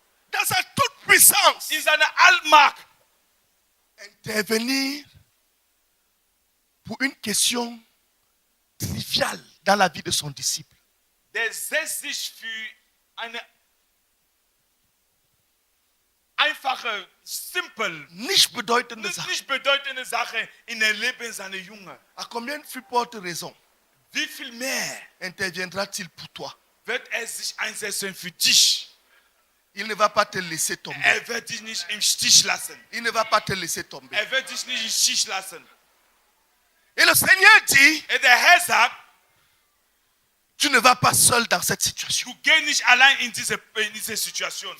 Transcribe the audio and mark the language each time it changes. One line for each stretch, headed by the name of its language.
French: dans sa toute puissance,
German: in seiner Allmacht
French: intervenir pour une question triviale dans la vie de son disciple.
German: Der setzt sich für eine einfache, simple, Nicht bedeutende Sache. nicht bedeutende Sache in den Leben seiner Jünger.
French: À combien de plus forte raison
German: Wie viel mehr
French: interviendra-t-il pour toi?
German: wird er sich einsetzen für dich?
French: Il ne va pas te laisser tomber.
German: Er wird dich nicht im Stich lassen.
French: Il ne va pas te laisser tomber.
German: Er wird dich nicht im Stich lassen.
French: Et le Seigneur dit,
German: Und der Herr sagt,
French: tu ne vas pas seul dans cette situation.
German: du geh nicht allein in diese Situation.